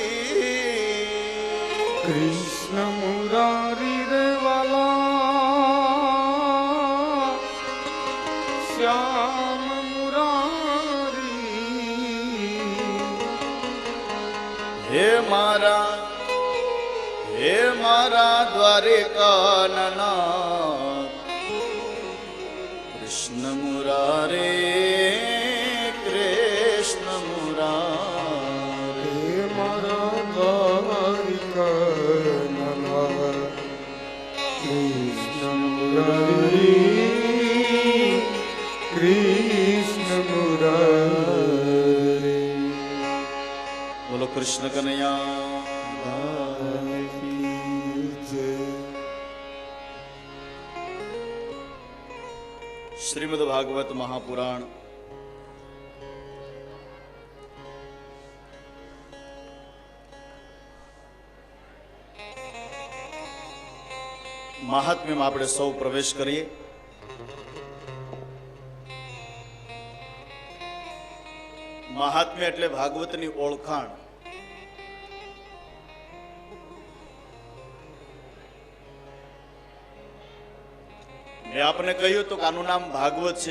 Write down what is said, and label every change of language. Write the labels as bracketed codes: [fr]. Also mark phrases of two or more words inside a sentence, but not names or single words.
[gu] કૃષ્ણ મુરારી રે વાલા શ્યામ મુરારી હે મારા દ્વારિકા નના કૃષ્ણ મુરારે કૃષ્ણ મુરારે હે મારા દ્વારિકા નના કૃષ્ણ મુરારી કૃષ્ણ મુરારી। [hi] बोलो कृष्ण कन्हैया। श्रीमद् भागवत महापुराण महात्म्य में [gu] આપણે સૌ પ્રવેશ કરીએ। મહાત્મ્ય એટલે ભાગવતની ઓળખાણ। મેં આપને કહ્યું તો આનું નામ ભાગવત છે।